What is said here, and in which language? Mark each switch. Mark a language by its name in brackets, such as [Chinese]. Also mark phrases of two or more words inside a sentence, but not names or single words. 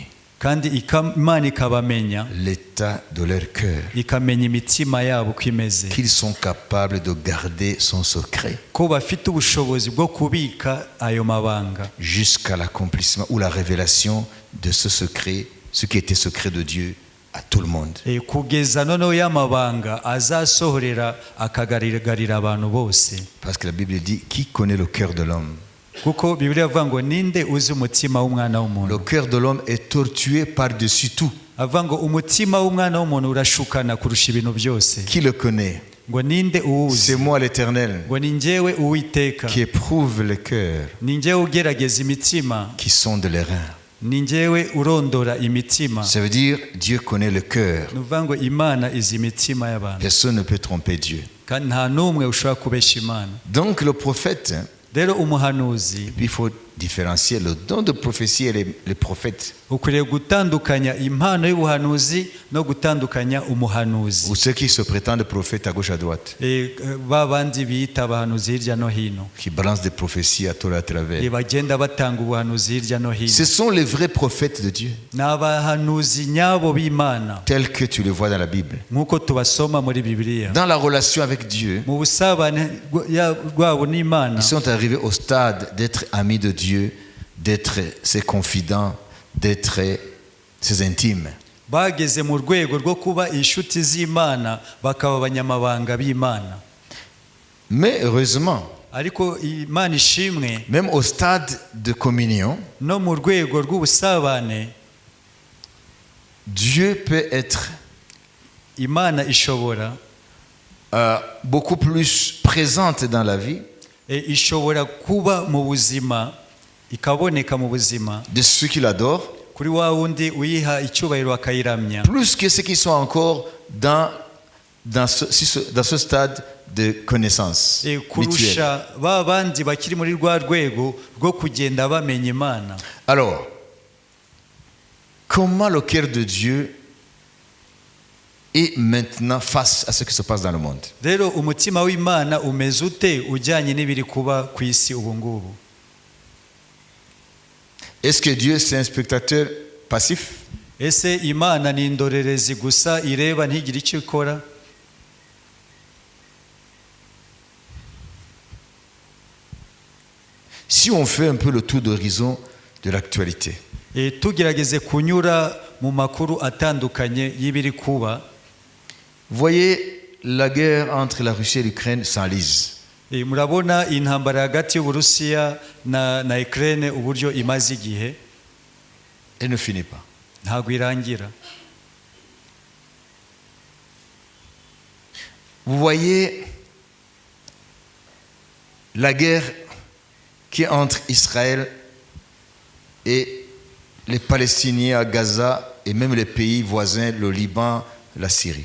[Kinyarwanda] kandi Imana ikabamenya [French] l'état de leur cœur, [Kinyarwanda] ikamenya imitima yabo uko imeze, [French] qu'ils sont capables de garder son secret [Kinyarwanda] ko bafite ubushobozi bwo kubika ayo mabanga [French] jusqu'à l'accomplissement ou la révélation de ce secret, ce qui était secret de Dieu à tout le monde. [Kinyarwanda] Kugeza noneho y'amabanga azasohorera akagaragarira abantu bose. [French] Parce que la Bible dit qui connaît le cœur de l'homme. [Kinyarwanda] Kuko Bibiliya ivuga ngo ninde uzi umutima w'umwana w'umuntu. [French] Le cœur de l'homme est tortué par-dessus tout. [Kinyarwanda] Avuga ngo umutima w'umwana w'umuntu urashukana kurusha ibintu byose. [French] Qui le connaît? [Kinyarwanda] Ngo ninde uwuzi? [French] C'est moi l'Éternel. [Kinyarwanda] Ngo ni njyewe Uwiteka. [French] Qui éprouve le cœur. [Kinyarwanda] Ni njyewe ugerageza imitima. [French] Qui sonde les reins. [Kinyarwanda] Ni njyewe urondora imitima. [French] Ça veut dire Dieu connaît le cœur. [Kinyarwanda] Nuvuga ngo Imana izi imitima y'abantu. [French] Personne ne peut tromper Dieu. [Kinyarwanda] Kandi nta n'umwe ushobora kubesha Imana. [French] Donc le prophète, [Kinyarwanda] rero umuhanuzi, [French] il faut différencier le don de prophétie et les prophètes. [Kinyarwanda] Ukwiriye gutandukanya impano y'ubuhanuzi no gutandukanya umuhanuzi. [French] Ou ceux qui se prétendent prophètes à gauche à droite. [Kinyarwanda] Ba bandi biyita abahanuzi hirya no hino. [French] Qui balancent des prophéties à tort et à travers. [Kinyarwanda] Bagenda batanga ubuhanuzi hirya no hino. [French] Ce sont les vrais prophètes de Dieu. [Kinyarwanda] N'abahanuzi nyabo b'Imana. [French] Tels que tu le vois dans la Bible. [Kinyarwanda] Nkuko tubasoma muri Bibiliya. [French] Dans la relation avec Dieu. [Kinyarwanda] Mu busabane bwabo n'Imana. [French] Ils sont arrivés au stade d'être amis de Dieu, d'être ses confidents, d'être ses intimes. [Kinyarwanda] Bageze mu rwego rwo kuba inshuti z'Imana bakaba abanyamabanga b'Imana. [French] Mais heureusement, [Kinyarwanda] ariko Imana ishimwe, [French] même au stade de communion, [Kinyarwanda] no mu rwego rw'ubusabane, [French] Dieu peut être [Kinyarwanda] Imana ishobora [French] beaucoup plus présente dans la vie [Kinyarwanda] ishobora kuba mu buzima, ikaboneka mu buzima [French] de ceux qui l'adorent, [Kinyarwanda] kuri wa wundi uyiha icyubahiro akayiramya, [French] plus que ceux qui sont encore dans ce stade de connaissance mutuelle. [Kinyarwanda] kurusha ba bandi bakiri muri rwa rwego rwo kugenda bamenya Imana. [French] Alors, comment le cœur de Dieu est maintenant face à ce qui se passe dans le monde? [Kinyarwanda] Rero umutima w'Imana umeze ute ujyanye n'ibiri kuba ku isi ubu ngubu? [French] Est-ce que Dieu c'est un spectateur passif? [Kinyarwanda] Ese Imana ni indorerezi gusa ireba ntigire icyo ikora? [French] Si on fait un peu le tour d'horizon de l'actualité, [Kinyarwanda] tugerageze kunyura mu makuru atandukanye y'ibiri kuba, [French] voyez la guerre entre la Russie et l'Ukraine s'enlise. [Kinyarwanda] Murabona intambara hagati y'Uburusiya na Ukraine uburyo imaze igihe. [French] Elle ne finit pas. [Kinyarwanda] Ntabwo irangira. [French] Vous voyez la guerre qui est entre Israël et les Palestiniens à Gaza et même les pays voisins, le Liban, la Syrie.